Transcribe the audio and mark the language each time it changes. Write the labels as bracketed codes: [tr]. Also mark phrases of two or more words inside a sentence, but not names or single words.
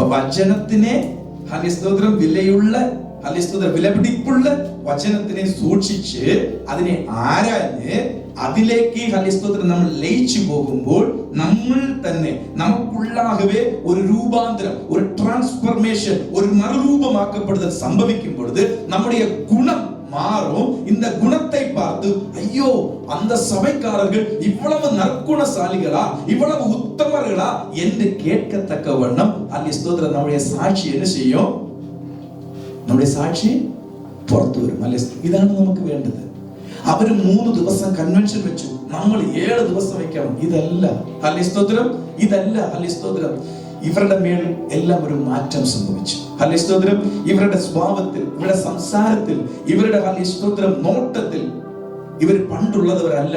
[ml] അപ്പൊ വചനത്തിനെ ഹല്ലേലൂയ വിലയുള്ള ഹല്ലേലൂയ വിലപിടിപ്പുള്ള വചനത്തിനെ സൂക്ഷിച്ച് അതിനെ ആരാഞ്ഞ് അതിലേക്ക് ഹല്ലേലൂയ നമ്മൾ ലയിച്ചു പോകുമ്പോൾ നമ്മൾ തന്നെ നമുക്കുള്ളാകവേ ഒരു രൂപാന്തരം, ഒരു ട്രാൻസ്ഫർമേഷൻ, ഒരു മറുരൂപമാക്കപ്പെടുതൽ സംഭവിക്കുമ്പോൾ നമ്മുടെ ഗുണം மாறும். [ta] இந்த குணத்தை பார்த்து ஐயோ அந்த சபைக்காரர்கள் இவ்வளவு நற்குணசாலிகளா, இவ்வளவு உத்தமர்களா என்று கேட்கத்தக்க வண்ணம் அல்ல ஸ்தோத்திரம் நம்முடைய சாட்சி என்ன செய்யும்? நம்முடைய சாட்சி [ml] പുറത്തു വരും. അല്ലെ, ഇതാണ് നമുക്ക് വേണ്ടത്. അവര് 3 ദിവസം കൺവെൻഷൻ വെച്ചു, നമ്മൾ 7 ദിവസം വെക്കണം. ഇതല്ല അല്ലെ സ്തോത്രം, ഇതല്ല അല്ലെ സ്തോത്രം. ഇവരുടെ മേൽ എല്ലാം ഒരു മാറ്റം സംഭവിച്ചു. ഹല്ലേലൂയ സ്തോത്രം. ഇവരുടെ സ്വഭാവത്തിൽ, ഇവരുടെ സംസാരത്തിൽ, ഇവരുടെ ഹല്ലേലൂയ സ്തോത്രം നോട്ടത്തിൽ ഇവർ പണ്ടുള്ളവരല്ല.